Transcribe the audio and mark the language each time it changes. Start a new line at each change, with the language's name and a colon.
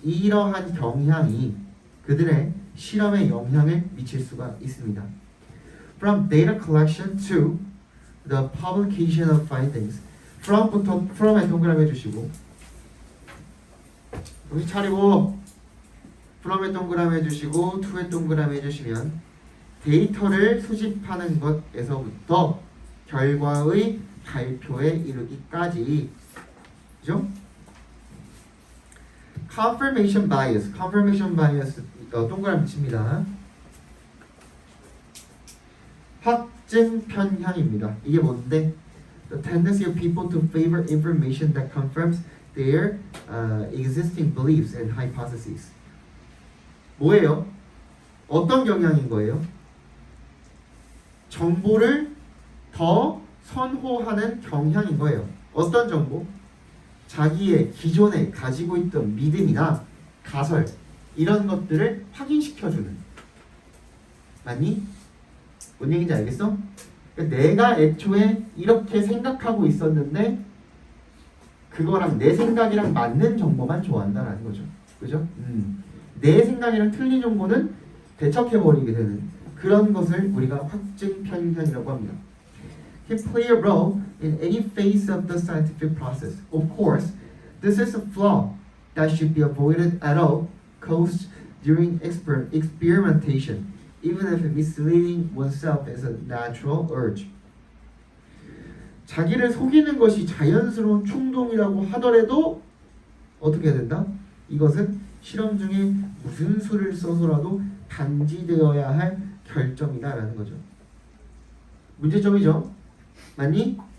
Korean: 이러한 경향이 그들의 실험에 영향을 미칠 수가 있습니다.
English: From data collection to the publication of findings.
Korean: from에 동그라미 해주시고, 정신 차리고 from에 동그라미 해주시고 to에 동그라미 해주시면 데이터를 수집하는 것에서부터 결과의 발표에 이르기까지, 그죠? confirmation bias 동그라미 칩니다. 확증 편향입니다. 이게 뭔데?
English: The tendency of people to favor information that confirms their existing beliefs and hypotheses.
Korean: 뭐예요? 어떤 경향인 거예요? 정보를 더 선호하는 경향인 거예요. 어떤 정보? 자기의 기존에 가지고 있던 믿음이나 가설 이런 것들을 확인시켜주는. 맞니? 뭔 얘기인지 알겠어? 그러니까 내가 애초에 이렇게 생각하고 있었는데 그거랑 내 생각이랑 맞는 정보만 좋아한다라는 거죠. 그죠? 내 생각이랑 틀린 정보는 대척해버리게 되는 그런 것을 우리가 확증 편향이라고 합니다.
English: Can play a role in any phase of the scientific process. Of course, this is a flaw that should be avoided at all costs during experimentation, even if misleading oneself is a natural urge.
Korean: 자기를 속이는 것이 자연스러운 충동이라고 하더라도 어떻게 해야 된다? 이것은 실험 중에 무슨 수를 써서라도 단지되어야 할 결정이다라는 거죠. 문제점이죠. 맞니?